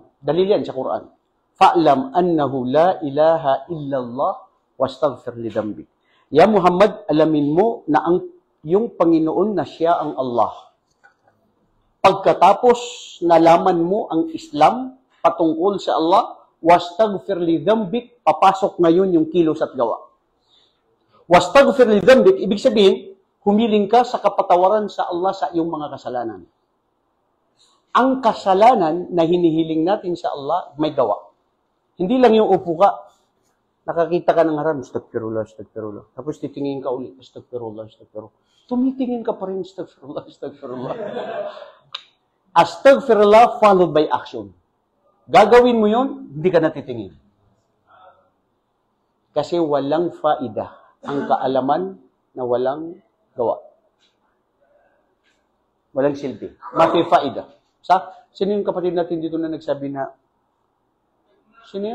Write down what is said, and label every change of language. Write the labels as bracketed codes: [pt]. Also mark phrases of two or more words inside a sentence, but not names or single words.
[tl] Dalil yan sa Quran. [ar] Fa'lam annahu la ilaha illallah wastaghfir li dhanbik. [tl] Ya Muhammad, alamin mo na yung Panginoon na siya ang Allah. Pagkatapos nalaman mo ang Islam patungkol sa Allah, [ar] wastaghfir li dhanbik, [tl] papasok ngayon yung kilos at gawa. [ar] Wastaghfir li dhanbik, [tl] ibig sabihin, humiling ka sa kapatawaran sa Allah sa iyong mga kasalanan. Ang kasalanan na hinihiling natin sa Allah, may gawa. Hindi lang yung upo ka, nakakita ka ng haram, astagfirullah. Tapos titingin ka ulit, astagfirullah. Tumitingin ka pa rin, astagfirullah. [en] Astagfirullah followed by action. [tl] Gagawin mo yun, hindi ka natitingin. Kasi walang faida ang kaalaman na walang gawa. Walang silbi. [ar] Mafi faida. [tl] Sino yung kapatid natin dito na nagsabi na, sino yun?